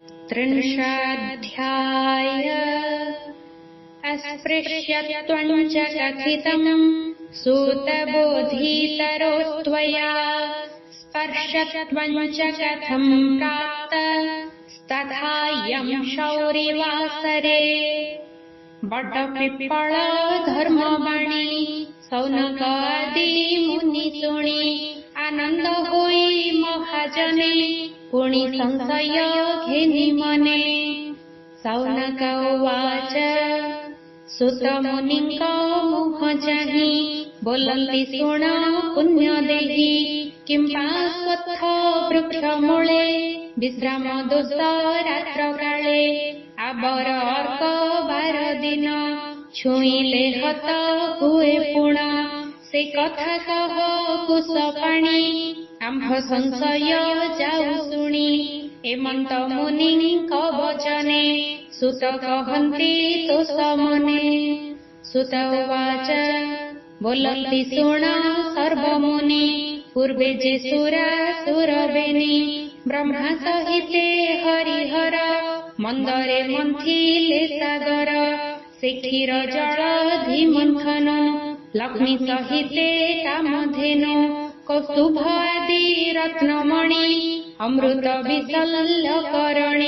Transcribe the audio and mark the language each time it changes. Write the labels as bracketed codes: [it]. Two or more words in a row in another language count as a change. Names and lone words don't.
[sa] त्रिंशाध्याय अस्पृश्यत्वञ्च कथितम् सूतबोधितरोस्त्वया स्पर्शत्वञ्च कथम् प्राप्तस्तथायम् शौरिवासरे। [or] ବଟପିପ୍ପଳ ଧର୍ମବାଣୀ ସୌନକାଦି ମୁନି ଶୁଣି ଆନନ୍ଦ ହୋଇ ମହାଜନେ ପୁଣି ସଂଶୟ ଘେନି ମନେ। [sa] सौनक उवाच [or] ସୁତ ମୁନିଙ୍କ ମୁହ ଚାହିଁ ବୋଲନ୍ତି ଶୁଣ ପୁଣ୍ୟ ଦେହି କିଂ ପାର୍ଶ୍ୱତ୍ଥ ବୃକ୍ଷମୂଳେ ବିଶ୍ରାମ ଦୋଷ ରାତ୍ର କାଳେ। ଆବର ଅର୍କ 12 ଦିନ ଛୁଇଁଲେ ହତ ହୁଏ ପୁଣ ସେ କଥା କହ କୁଶ ପାଣି ଆମ୍ଭ ସଂଶୟ ଯାଉ ଶୁଣି। ହେମନ୍ତ ମୁନିଙ୍କ ବଚନେ ସୁତ କହନ୍ତି ତୋଷ ମନେ। [sa] सुत उवाच [or] ବୋଲନ୍ତି ଶୁଣ ସର୍ବମୁନି ପୂର୍ବେ ଯେ ସୁରାସୁର ବେନି ବ୍ରହ୍ମା ସହିତେ ହରିହର ମନ୍ଦରେ ମନ୍ଥିଲେ ସାଗର। ସେ କ୍ଷୀର ଜଳଧି ମନ୍ଥନ ଲକ୍ଷ୍ମୀ ସହିତେ କାମଧେନୁ କୌସ୍ତୁଭ ଆଦି ରତ୍ନମଣି ଅମୃତ ବିଶଲ୍ୟକରଣୀ।